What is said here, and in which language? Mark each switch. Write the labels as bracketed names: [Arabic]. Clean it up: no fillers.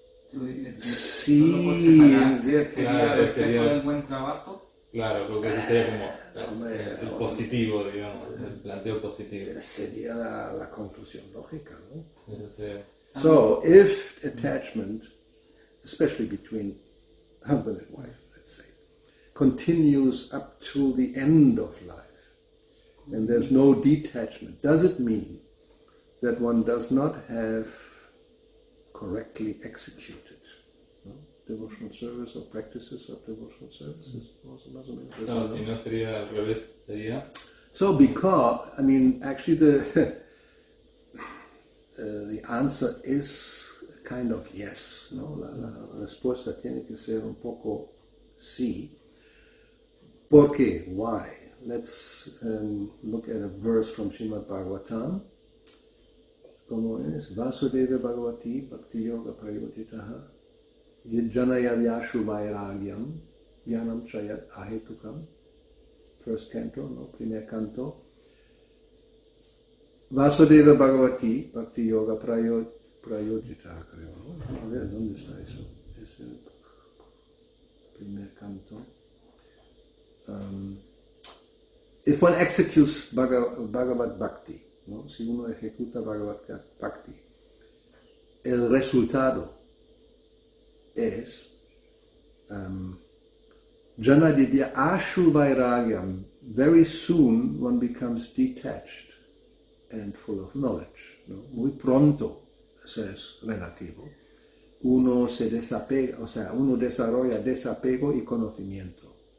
[Spanish] Tú dices que sí, solo por separarse sería claro, el reflejo sería- del buen trabajo. Claro, creo que ese sería como el positivo, digamos, el planteo positivo. Sería la conclusión lógica, ¿no? Eso sería... [English] So, if attachment, especially between husband and wife, let's say, continues up to the end of life, and there's no detachment, does it mean that one does not have correctly executed, ¿no? Devotional service or practices of devotional services? [Spanish] Más o menos. No, si no sería al revés, sería... [English] So, because, I mean, actually the answer is kind of yes, ¿no? [Spanish] La respuesta tiene que ser un poco sí. ¿Por qué? Why? [English] Let's look at a verse from Srimad Bhagavatam. [Spanish] ¿Cómo es? [Sanskrit] Vasudeva Bhagavati Bhakti-yoga Prayotitaha Yajjanaya Vyashu Vairagyam Jnanam Chayat Ahetukam [English] first canto, [Sanskrit] ¿no? [Spanish] Primer canto. [Sanskrit] Vasudeva Bhagavati, Bhakti-yoga Prayojita, [Spanish] creo, ¿no? A ver, ¿dónde está eso? Es el primer canto. [English] If one executes Bhagavad Bhakti, ¿no? [Spanish] Si uno ejecuta Bhagavad Bhakti, el resultado es [Sanskrit] Janadidya Ashu Vairagyam. [English] Very soon one becomes detached and full of knowledge. [Spanish] ¿No? Muy pronto, eso es relativo. Uno se desapega, o sea, uno desarrolla desapego y conocimiento.